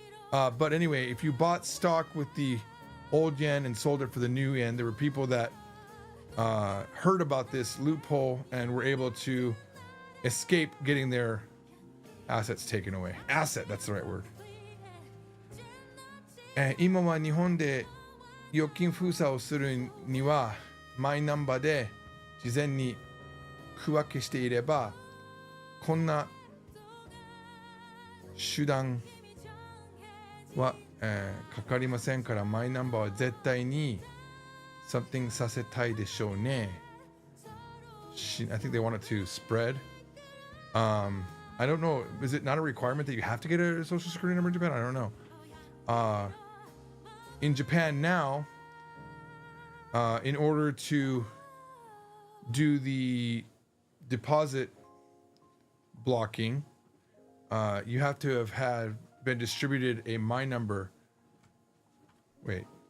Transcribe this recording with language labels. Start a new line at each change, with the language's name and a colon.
English: But anyway, if you bought stock with the old yen and sold it for the new yen, there were people that heard about this loophole and were able to escape getting their assets taken away. Asset, that's the right word.
Japanese: 今は日本で預金封鎖をするにはマイナンバーで事前に区分けしていればこんな手段は、かかりませんからマイナンバーは絶対に something させたいでしょうね。
English: I think they want it to spread. I don't know. Is it not a requirement that you have to get a social security number in Japan? I don't know. In Japan now, in order to do the deposit blocking, you have to have been distributed a My Number. Wait.